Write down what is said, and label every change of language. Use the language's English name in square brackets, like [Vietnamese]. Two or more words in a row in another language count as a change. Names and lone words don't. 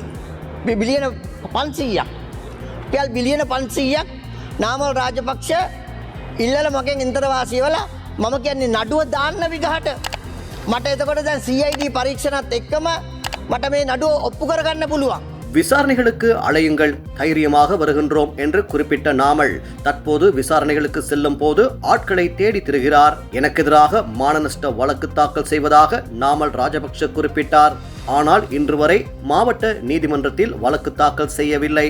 [Sinhala] බිලියන 500ක්. රුපියල් බිලියන 500ක් නාමල් රාජපක්ෂ ඉල්ලලා මගෙන් ඉන්තරවාසී වල මම කියන්නේ නඩුව දාන්න විගහට. මට එතකොට දැන් CID පරීක්ෂණත් එක්කම මට මේ නඩුව ඔප්පු කරගන්න පුළුවන්. [Tamil] விசாரணைகளுக்கு அழையுங்கள், தைரியமாக வருகின்றோம் என்று குறிப்பிட்ட நாமல் தற்போது விசாரணைகளுக்கு செல்லும் போது ஆட்களை தேடி திரிகிறார். எனக்கு எதிராக மானநஷ்ட வழக்கு தாக்கல் செய்வதாக நாமல் ராஜபக்ஷ குறிப்பிட்டார். ஆனால் இன்று வரை மாவட்ட நீதிமன்றத்தில் வழக்கு தாக்கல் செய்யவில்லை.